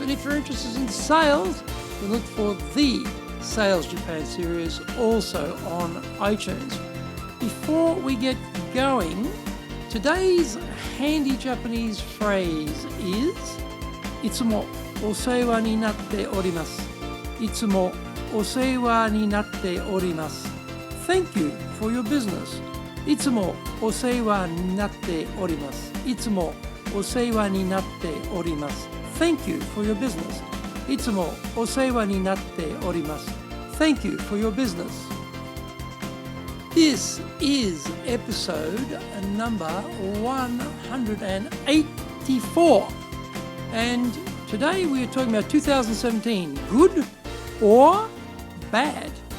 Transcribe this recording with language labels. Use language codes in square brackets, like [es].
[en] And if you're interested in sales, then look for the Sales Japan series also on iTunes. Before we get going, today's handy Japanese phrase is [ja] いつもお世話になっております。いつもお世話になっております。 [en] Thank you for your business. [ja] いつもお世話になっております。いつもお世話になっております。 [en] Thank you for your business. [ja] いつもお世話になっております。 [en] Thank you for your business. This is episode number 184. And today we are talking about 2017, good or bad.